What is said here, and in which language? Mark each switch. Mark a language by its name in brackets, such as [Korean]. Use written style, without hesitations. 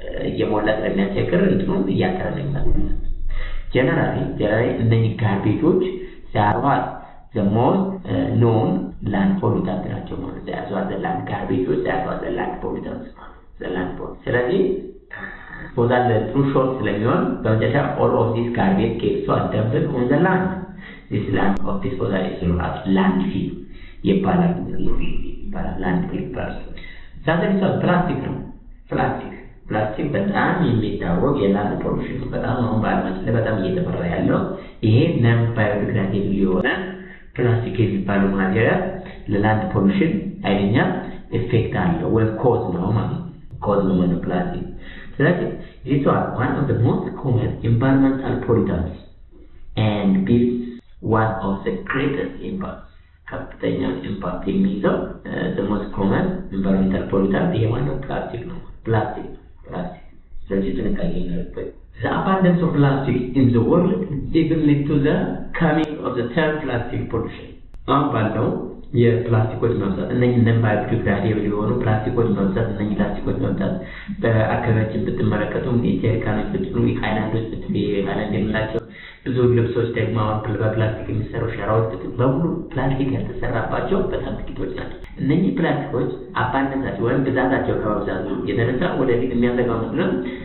[Amharic] እየሞላ ስለሚያስቸግር እንትኑን እያጠረ ነው የሚመጣው። ጀነራሊ እነዚህ ጋርቤጆች ሲያርዋት [English] the most known land pollutant [Amharic] ናቸው ማለት ነው። ያዟት land ጋርቤጆች ያዟት land pollutants land pollutant። ስለዚህ ዲስፖዛል ትሩ ሾርት ስለሚሆን በመጨረሻ [English] all of these garbage gets dumped on the land. This land of disposal is known as landfill. [Amharic] ይባላል landfill ይባላል። ዛሬ ፕላስቲክ ነው። ፕላስቲክ በጣም የሚታወቅ የላንድ ፖሉሽን በጣም አሁን በዓለማችን ላይ በጣም እየተፈራ ያለው ይሄ ነን ባዮዲግራዴብል የሆነ ፕላስቲክ የሚባለው ማቴሪያል ለላንድ ፖሉሽን ኃይለኛ ኢፌክት አለው ወይም ኮዝ ነው ማለት ነው። ኮዝ ነው ማለት ፕላስቲክ። ስለዚህ [English] this is one of the most common environmental pollutants and this one of the greatest impacts. [Amharic] ከፍተኛ ኢምፓክት የሚይዘው [English] the most common environmental pollutant [Amharic] ይሄ ማለት ፕላስቲክ ነው። ፕላስቲክ ስለዚህ ጥንቃቄ እናደርግ። [English] The abundance of plastic in the world even led to the coming of the term plastic pollution. [Amharic] አሁን ባለው የፕላስቲኮች መብዛት እነኚህ ነን ባዮዲግራዴብል የሆኑ ፕላስቲኮች መብዛት እነኚህ ፕላስቲኮች መብዛት በአካባቢያችን ብትመለከቱ የጀሪካኖች ብትሉ የሃይላንዶች ብትሉ የሃይላንድ የምንላቸው ብዙ ልብሶች ደግሞ አሁን በፕላስቲክ የሚሰሩ ሸራዎች በሙሉ ፕላስቲክ ያልተሰራባቸው በጣም ጥቂቶች ናቸው። እነኚህ ፕላስቲኮች አባንደንሳቸው ወይም ብዛታቸው ከመብዛቱ የተነሳ ወደፊት የሚያሰጋው ምንድነው?